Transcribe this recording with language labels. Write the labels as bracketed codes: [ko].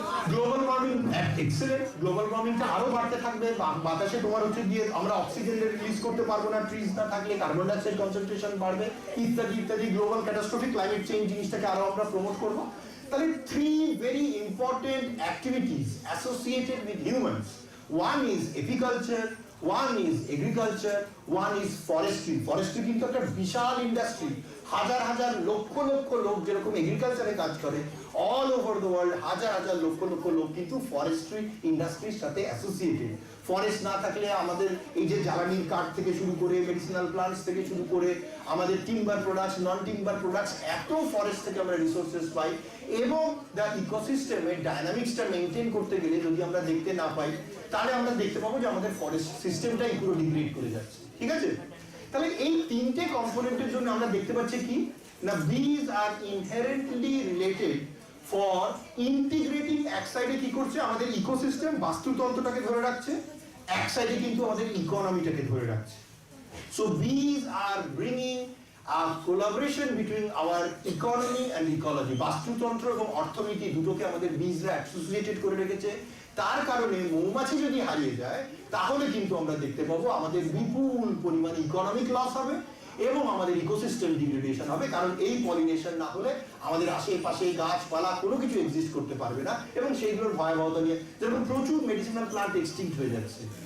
[bn] Global warming, excellent. Global ওয়ার্মিংটা আরো বাড়তে থাকবে, বাতাসে তোমার হচ্ছে গিয়ে আমরা অক্সিজেন রিলিজ করতে পারবো না, ট্রিজ না থাকলে কার্বন ডাইঅক্সাইড কনসেন্ট্রেশন বাড়বে, ইত্যাদি ইত্যাদি। গ্লোবাল ক্যাটাস্ট্রফিক ক্লাইমেট চেঞ্জ জিনিসটাকে আরো আমরা প্রমোট করবো। [en] তাহলে 3 very important activities associated with humans one is apiculture, one is agriculture, one is forestry. [bn] Forestry কিন্তু একটা বিশাল ইন্ডাস্ট্রি, হাজার হাজার লক্ষ লক্ষ লোক যেরকম এগ্রিকালচারে কাজ করে, [en] all over the world [bn] হাজার হাজার লক্ষ লক্ষ লোক কিন্তু ফরেস্ট্রি ইন্ডাস্ট্রির সাথে অ্যাসোসিয়েটেড। ফরেস্ট না থাকলে আমাদের এই যে জ্বালানির কাঠ থেকে শুরু করে মেডিসিনাল প্লান্টস থেকে শুরু করে আমাদের টিম্বার প্রোডাক্টস, নন টিম্বার প্রোডাক্টস, এত ফরেস্ট থেকে আমরা রিসোর্সেস পাই। এবং দ্য ইকোসিস্টেমের ডায়নামিক্সটা মেনটেন করতে গেলে যদি আমরা দেখতে না পাই, তাহলে আমরা দেখতে পাবো যে আমাদের ফরেস্ট সিস্টেমটাই পুরো ডিগ্রেড করে যাচ্ছে। ঠিক আছে, তাহলে এই তিনটে কম্পোনেন্টের জন্য আমরা দেখতে পাচ্ছি কি না, [en] Bees are inherently related for integrating. [bn] এক সাইডে কি করছে, আমাদের ইকোসিস্টেম বাস্তুতন্ত্রটাকে ধরে রাখছে, এক সাইডে কিন্তু আমাদের ইকোনমিটাকে ধরে রাখছে। [en] So bees are bringing a collaboration between our economy and ecology. [bn] বাস্তুতন্ত্র এবং অর্থনীতি দুটোকে আমাদের বীজরা অ্যাসোসিয়েটেড করে রেখেছে। তার কারণে মৌমাছি যদি হারিয়ে যায়, তাহলে কিন্তু আমরা দেখতে পাবো আমাদের বিপুল পরিমাণে ইকোনমিক লস হবে এবং আমাদের ইকোসিস্টেম ডিগ্রেডেশন হবে। কারণ এই পলিনেশন না হলে আমাদের আশেপাশে গাছপালা কোনো কিছু এক্সিস্ট করতে পারবে না, এবং সেইগুলোর ভয়াবহতা নিয়ে যেরকম প্রচুর মেডিসিনাল প্লান্ট এক্সটিংক্ট হয়ে যাচ্ছে।